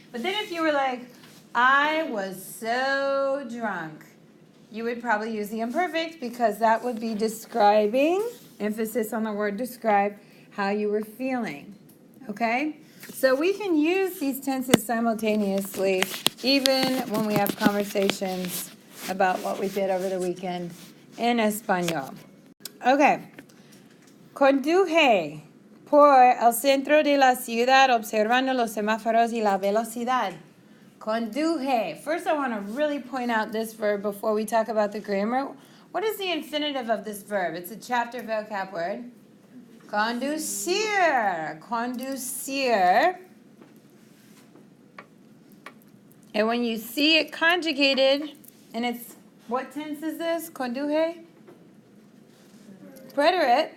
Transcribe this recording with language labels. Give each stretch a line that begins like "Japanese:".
English: But then if you were like, I was so drunk, you would probably use the imperfect because that would be describing, emphasis on the word describe, how you were feeling. Okay? So we can use these tenses simultaneously even when we have conversations about what we did over the weekend in Español. Okay.
Spanish: Conduje por el centro de la ciudad observando los semáforos y la velocidad. Conduje.
English: First, I want to really point out this verb before we talk about the grammar. What is the infinitive of this verb? It's a chapter vocab word.
Spanish: Conducir. Conducir.
English: And when you see it conjugated, and it's, what tense is this? Conduje? Preterite.